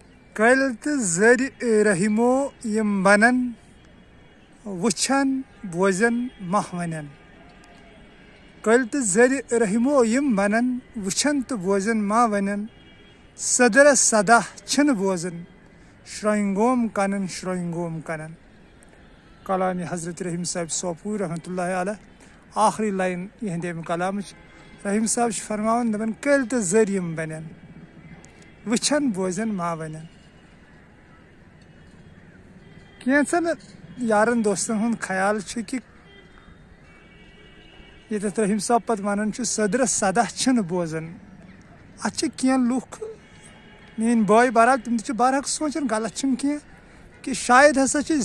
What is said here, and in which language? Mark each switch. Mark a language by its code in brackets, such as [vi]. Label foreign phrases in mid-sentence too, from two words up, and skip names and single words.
[ks] کل تو زر رحمو یم بنن وچھن بوزن مہ ونن کل تو زر رحمو یم بنن وچھن تو بوزن مہ ونن صدرس صدا چھن بوزن شرنگوم کنن شرنگوم کنن کلام حضرت رحیم صاحب سوپور [ar] رحمۃ اللہ علیہ [ks] آخری لائن یہ امہ کلام رحیم صاحب فرماون دپان کل تو زر یم بنن وچھن بوزن مہ ونن کینژن یارن دوستن ہند خیال کہ یتھ رحیم صاحب پتہ ونان صدرس صدا چھن بوزن اتھ کینٛہہ لُکھ میٲنۍ بٲے بہرحال تم تہ بہرحق سونچان غلط چھنہٕ کینٛہہ کہ شاید ہسا چھ